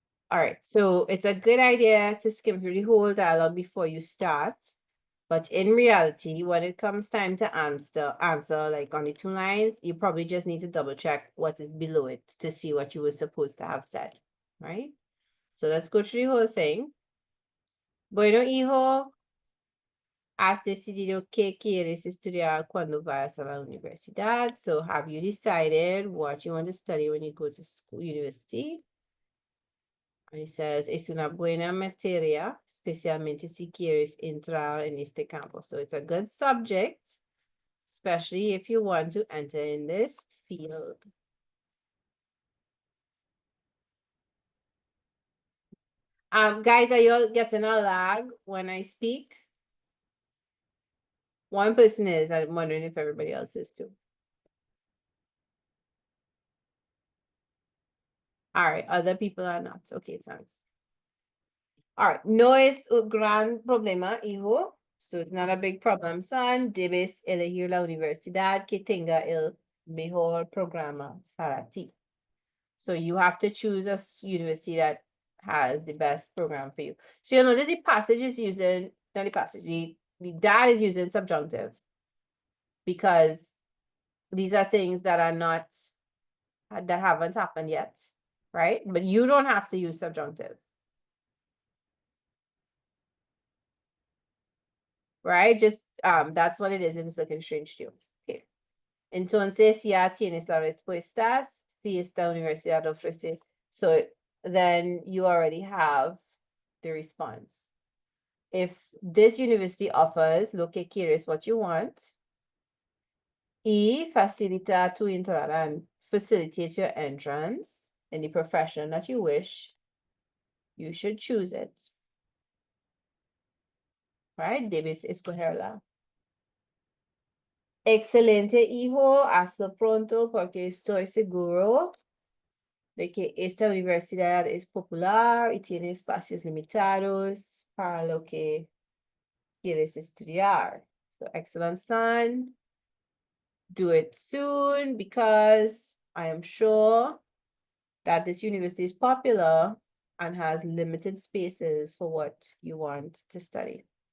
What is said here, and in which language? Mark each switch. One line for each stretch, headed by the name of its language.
English: All right, so it's a good idea to skim through the whole dialogue before you start. But in reality, when it comes time to answer like on the 2 lines, you probably just need to double check what is below it to see what you were supposed to have said, right? So let's go through the whole thing.
Spanish: Bueno, hijo, has decidido que quieres estudiar cuando vayas a la universidad.
English: So have you decided what you want to study when you go to school, university? And he says,
Spanish: es una buena materia, especialmente si quieres entrar en este campo.
English: So it's a good subject, especially if you want to enter in this field. Guys, are you all getting a lag when I speak? One person is. I'm wondering if everybody else is too. All right, other people are not. Okay, thanks. All right,
Spanish: no es un gran problema, hijo.
English: So it's not a big problem, son.
Spanish: Debes elegir la universidad que tenga el mejor programa para ti.
English: So you have to choose a university that has the best program for you. So you'll notice the passage is using, not the passage, the dad is using subjunctive because these are things that are not, that haven't happened yet, right? But you don't have to use subjunctive. Right? Just, that's what it is if it's looking strange to you. Okay.
Spanish: Entonces ya tienes las respuestas. Si esta universidad ofrece.
English: So then you already have the response. If this university offers
Spanish: lo que quieres,
English: what you want,
Spanish: y facilita tu entrada
English: and facilitates your entrance in the profession that you wish, you should choose it. Right?
Spanish: Debes escogerla. Excelente, hijo. Hazlo pronto porque estoy seguro de que esta universidad es popular y tiene espacios limitados para lo que quieres estudiar.
English: So, excellent, son. Do it soon because I am sure that this university is popular and has limited spaces for what you want to study.